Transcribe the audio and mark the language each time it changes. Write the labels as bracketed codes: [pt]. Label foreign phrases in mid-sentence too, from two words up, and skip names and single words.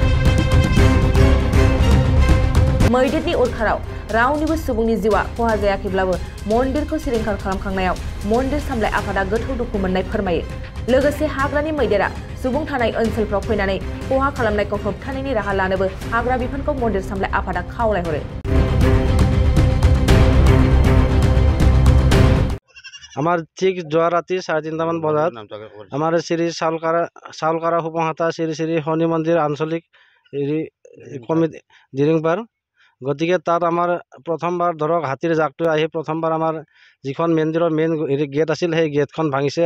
[brx] मैदेरनि उरखाराव रावनिबो सुबुंनि जिउआ खहा जायाखैब्लाबो मन्दिरखौ सिलिंखार खालामखांनायाव मन्दिर सामलाय आफादा गोथौ दुखु मोननाय फोरमायो। लोगोसे हाग्रानि मैदेरा सुबुं थानाय ओनसोलफ्राव फैनानै खहा खालामनायखौ होबथानायनि राहा लानोबो हाग्रा बिफानखौ मन्दिर सामलाय आफादा खावलायहरो। [as] আমার ঠিক যোৱা ৰাতি 3:30 মান বজাত আমাৰ শ্ৰী চাউলকাৰা সুবনখাতা শ্ৰী শ্ৰী শনি মন্দিৰ আঞ্চলিক কমিটি দিৰিংপাৰ। গতিকে তাত আমাৰ প্ৰথমবাৰ ধৰক হাতীৰ জাকটো আহি প্ৰথমবাৰ আমাৰ যিখন মন্দিৰৰ [en] main gate [as] আছিল সেই গেটখন ভাঙিছে।